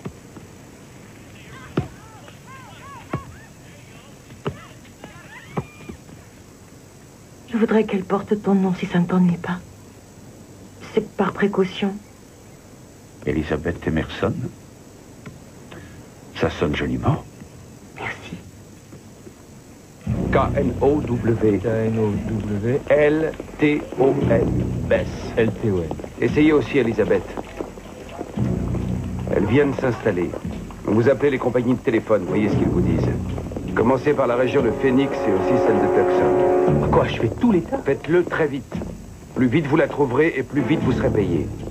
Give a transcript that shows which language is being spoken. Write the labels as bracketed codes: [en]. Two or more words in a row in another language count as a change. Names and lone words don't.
[fr] Je voudrais qu'elle porte ton nom si ça ne t'ennuie pas. C'est par précaution. Elizabeth Emerson. Ça sonne joliment. Merci. K-N-O-W. K-N-O-W. L-T-O-N. Bess. L-T-O-N. Essayez aussi Elisabeth. Elles viennent s'installer. Vous appelez les compagnies de téléphone, voyez ce qu'ils vous disent. Commencez par la région de Phoenix et aussi celle de Tucson. Quoi, je fais tous les tas? Faites-le très vite. Plus vite vous la trouverez et plus vite vous serez payé.